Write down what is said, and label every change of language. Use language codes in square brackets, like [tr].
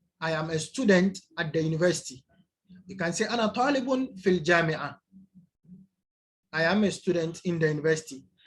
[en] I am a student at the university. You can say [ar] أنا طالب في الجامعة. [en] I am a student in the university.